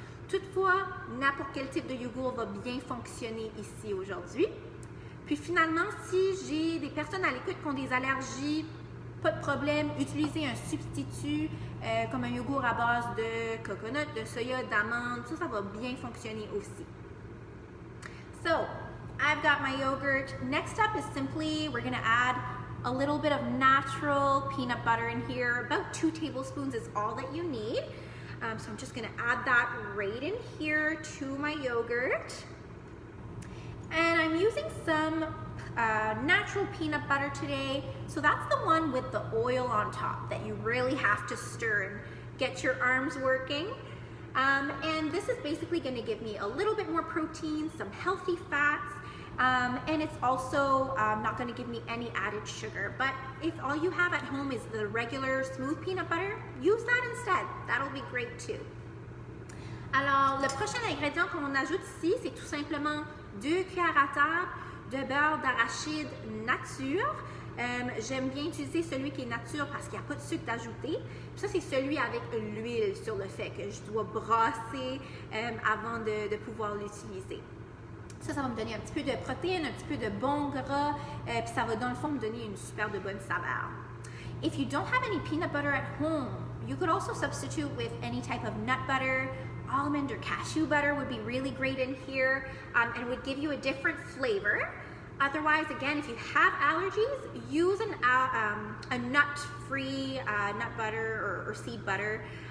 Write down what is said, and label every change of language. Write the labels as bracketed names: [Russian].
[French] Toutefois, n'importe quel type de yogourt va bien fonctionner ici aujourd'hui. Puis finalement, si j'ai des personnes à l'écoute qui ont des allergies pas de problème. Utilisez un substitut comme un yogourt à base de coconut, de soya, d'amande. Ça va bien fonctionner aussi. [English] So, I've got my yogurt. Next up is simply, we're gonna add a little bit of natural peanut butter in here. About 2 tablespoons is all that you need. So I'm just gonna add that right in here to my yogurt. And I'm using some natural peanut butter today. So that's the one with the oil on top that you really have to stir and get your arms working. And this is basically gonna give me a little bit more protein, some healthy fats, and it's also not going to give me any added sugar. But if all you have at home is the regular smooth peanut butter, use that instead. That'll be great too. [French] Alors, le prochain ingrédient qu'on ajoute ici, c'est tout simplement 2 cuillères à table de beurre d'arachide nature. J'aime bien utiliser celui qui est nature parce qu'il n'y a pas de sucre d'ajouter. Ça, c'est celui avec l'huile sur le fait que je dois brasser avant de pouvoir l'utiliser. Ça va me donner un petit peu de protéines, un petit peu de bon gras, puis ça va dans le fond me donner une super de bonne saveur. [English] If you don't have any peanut butter at home, you could also substitute with any type of nut butter. Almond or cashew butter would be really great in here and would give you a different flavor. Otherwise, again, if you have allergies, use a nut-free nut butter or seed butter.